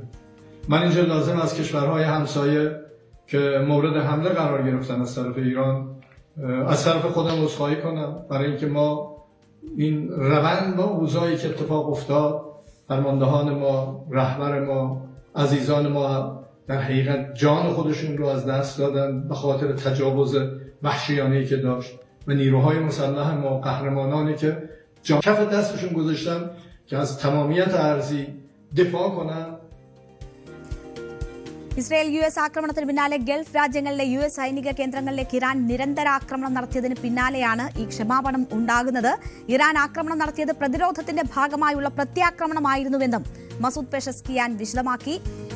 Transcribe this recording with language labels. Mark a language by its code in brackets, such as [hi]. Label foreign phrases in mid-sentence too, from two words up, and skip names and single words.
[fa] من اینجا لازم از کشورهای همسایه که مورد حمله قرار گرفتن از طرف ایران از طرف خودم عذرخواهی کنم برای اینکه ما این روند و اوضاعی که اتفاق افتاد، فرماندهان ما، رهبر ما، عزیزان ما در حقیقت جان خودشون رو از دست دادن به خاطر تجاوز وحشیانه‌ای که داشت و نیروهای مسلح ما، قهرمانانی که کف دستشون گذاشتن که از تمامیت ارضی دفاع کنن. [ml] ഇസ്രായേൽ US ആക്രമണത്തിന് പിന്നാലെ ഗൾഫ് രാജ്യങ്ങളിലെ US സൈനിക കേന്ദ്രങ്ങളിലേക്ക് ഇറാൻ നിരന്തര ആക്രമണം നടത്തിയതിന് പിന്നാലെയാണ് ഈ ക്ഷമാപണം ഉണ്ടാകുന്നത്. ഇറാൻ ആക്രമണം നടത്തിയത് പ്രതിരോധത്തിന്റെ ഭാഗമായുള്ള പ്രത്യാക്രമണമായിരുന്നുവെന്നും മസൂദ് പെഷസ്കിയാൻ വിശദമാക്കി.